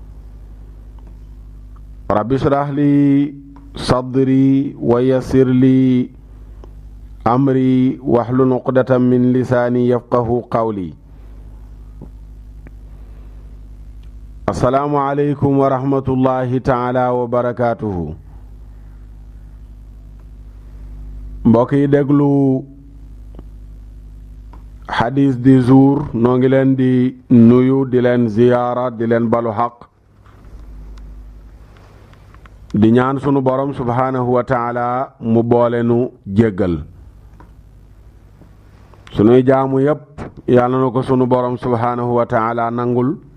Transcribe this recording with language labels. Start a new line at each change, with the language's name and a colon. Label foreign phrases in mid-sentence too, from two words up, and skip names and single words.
Arabic: رب اشرح لي صدري ويسر لي أمري واحلل عقدة من لساني يفقه قولي. السلام عليكم ورحمة الله تعالى وبركاته.
Wolof: mbokk yi déglu xadis di jour noo ngi leen di nuyu di leen ziyaara di leen balu xaq di ñaan sunu borom
Arabic: سبحانه وتعالى
Wolof: mu boole nu jéggal sunuy jaamu yépp yàlla na ko sunu borom
Arabic: سبحانه وتعالى
Wolof: nangul